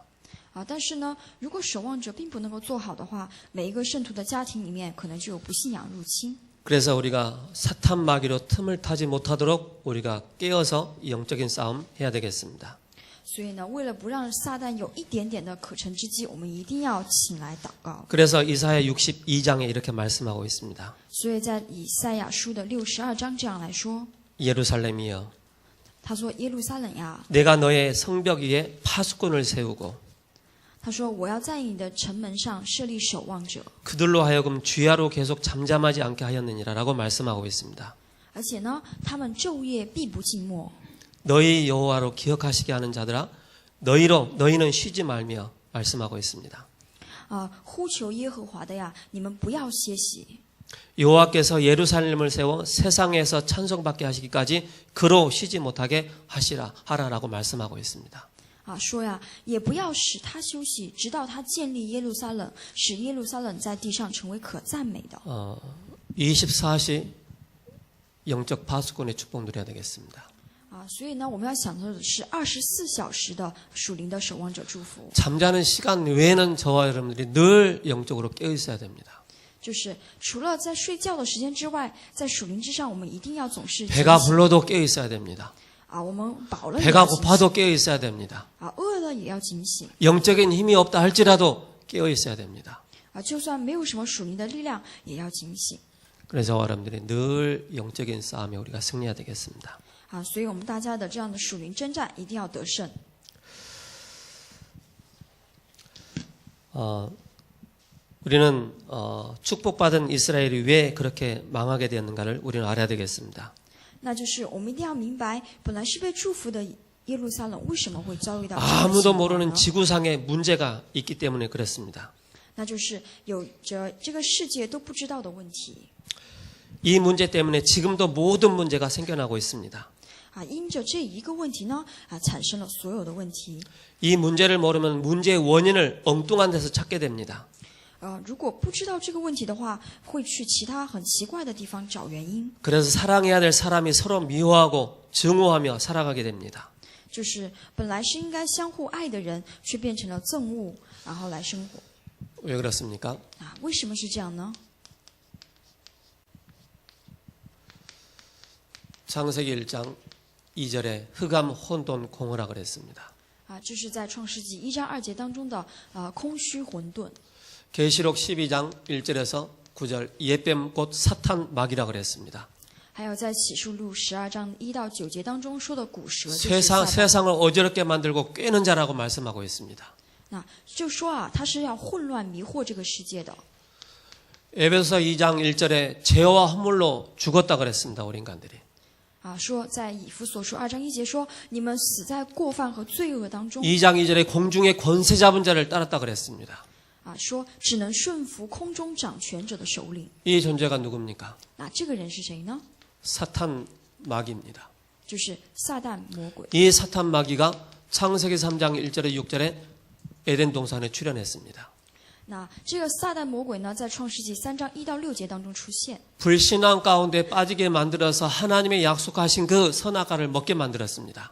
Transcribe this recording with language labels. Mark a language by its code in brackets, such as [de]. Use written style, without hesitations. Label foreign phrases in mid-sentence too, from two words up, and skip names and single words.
[zh] 但是呢，如果守望者并不能够做好的话，每一个圣徒的家庭里面可能就有不信仰入侵。 [ko] 그래서 우리가 사탄 마귀로 틈을 타지 못하도록 우리가 깨어서 이 영적인 싸움 해야 되겠습니다. [zh] 所以呢，为了不让撒旦有一点点的可乘之机，我们一定要起来祷告。 [ko] 그래서 이사야 62장에 이렇게 말씀하고 있습니다. [zh] 所以在以赛亚书的62章这样来说， [ko] 예루살렘이여 [zh] 他说：“耶路撒冷呀， [ko] 내가 너의 성벽 위에 파수꾼을 세우고 [zh] 他说我要在你的城门上设立守望者， [ko] 그들로 하여금 주야로 계속 잠잠하지 않게 하였느니라라고 말씀하고 있습니다. [zh] 而且呢，他们昼夜必不静默。 [ko] 너희 여호와로 기억하시게 하는 자들아 너희는 쉬지 말며 말씀하고 있습니다. [zh] 呼求耶和华的呀，你们不要歇息。 [ko] 여호와께서 예루살렘을 세워 세상에서 찬송받게 하시기까지 그로 쉬지 못하게 하라라고 말씀하고 있습니다. [zh] 说呀，也不要使他休息，直到他建立耶路撒冷，使耶路撒冷在地上成为可赞美的。 [ko] 24시 영적 파수꾼의 축복 누려야 되겠습니다. [zh] 所以呢，我们要想到的是24小时的属灵的守望者祝福， [ko] 잠자는 시간 외에는 저와 여러분들이 늘 영적으로 깨어 있어야 됩니다. [zh] 就是除了在睡觉的时间之外，在属灵之上，我们一定要总是 [ko] 배가 불러도 깨어 있어야 됩니다. [zh] 我们饱了也 [ko] 배가 [zh] 要警醒 [ko] 고파도 깨어 있어야 됩니다. [zh] 饿了也要警醒 [ko] 영적인 힘이 없다 할지라도 깨어 있어야 됩니다. [zh] 就算没有什么属灵的力量，也要警醒 [ko] 그래서 여러분들이 늘 영적인 싸움에 우리가 승리해야 되겠습니다. [zh] 所以我们大家的这样的属灵征战一定要得胜。 [ko] 우리는 축복받은 이스라엘이 왜 그렇게 망하게 되었는가를 우리는 알아야 되겠습니다. [zh] 那就是我们一定要明白，本来是被祝福的耶路撒冷为什么会遭遇到这样的 [ko] 아무도 [zh] 情况 [ko] 모르는 [zh] 呢？ [ko] 지구상의 문제가 있기 때문에 그렇습니다. [zh] 那就是有着这个世界都不知道的问题 [ko] 이 문제 때문에 지금도 모든 문제가 생겨나고 있습니다. [zh] 因着这一个问题呢产生了所有的问题。 [ko] 이 문제를 모르면 문제의 원인을 엉뚱한 데서 찾게 됩니다. [zh] 如果不知道这个问题的话，会去其他很奇怪的地方找原因。 [ko] 그래서 사랑해야 될 사람이 서로 미워하고 증오하며 살아가게 됩니다. [zh] 就是本来是应该相互爱的人，却变成了憎恶，然后来生活。 [ko] 왜 그렇습니까? [zh] 为什么是这样呢？ [ko] 창세기 1장 2절에 흑암 혼돈 공허라 그랬습니다. [zh] 这是在创世纪1章2节当中的空虚混沌。 [ko] 계시록 12장 1절에서 9절 예뱀 곧 사탄 마귀라 그랬습니다. [zh] 还有在启示录12章1到9节当中说的古蛇，就是撒旦。 [ko] 세상을 어지럽게 만들고 꿰는 자라고 말씀하고 있습니다. [zh] 那就说他是要混乱迷惑这个世界的。 [ko] 에베소서 2장 1절에 죄와 허물로 죽었다 그랬습니다. 우리 인간들이. [zh] 说在以弗所书2章1节说，你们死在过犯和罪恶当中。 [ko] 2장 2절에 공중의 권세 잡은 자를 따랐다 그랬습니다. [zh] 说只能顺服空中掌权者的首领。 [ko] 이 존재가 누굽니까? [zh] 这个人是谁呢？ [ko] 사탄 마귀입니다. [zh] 就是撒旦魔鬼。 [ko] 이 사탄 마귀가 창세기 3장 1절에 6절에 에덴 동산에 출현했습니다. [zh] 那这个撒旦魔鬼呢，在创世纪3章1到6节当中出现。 [ko] 불신앙 가운데 빠지게 만들어서 하나님의 약속하신 그 선악과를 먹게 만들었습니다.